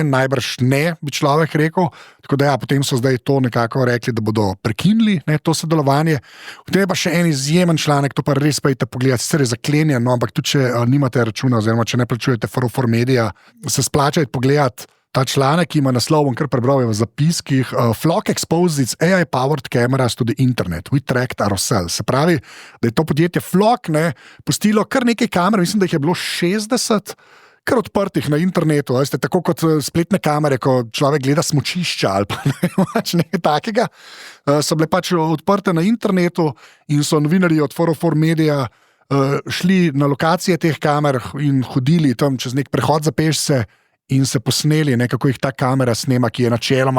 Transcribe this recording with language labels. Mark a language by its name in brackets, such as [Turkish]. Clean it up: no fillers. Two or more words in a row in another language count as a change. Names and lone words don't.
[Slovenian] Najbrž ne, bi človek rekel. Tako da ja, potem so zdaj to nekako rekli, da bodo prekinili, ne, to sodelovanje. Potem je pa še en izjemen članek, to pa res pojďte pogledati, sicer je zaklenjen, no, ampak tudi če nimate računa, oziroma če ne plačujete 404 Media, se splačajte pogledati ta članek, ki ima naslov, bom kar prebral v zapiskih, [English] Flock exposes its AI-powered cameras to the internet. We tracked ourselves. [Slovenian] Se pravi, da je to podjetje Flock pustilo kar nekaj kamer, mislim, da jih je bilo 60, kar odprtih na internetu, veste, tako kot spletne kamere, ko človek gleda smučišča ali pa nekaj takega, so bile pač odprte na internetu in so novinarji od 404 Media šli na lokacije teh kamer in hodili tam čez nek prehod za pešce in se posneli, kako jih ta kamera snema, ki je načeloma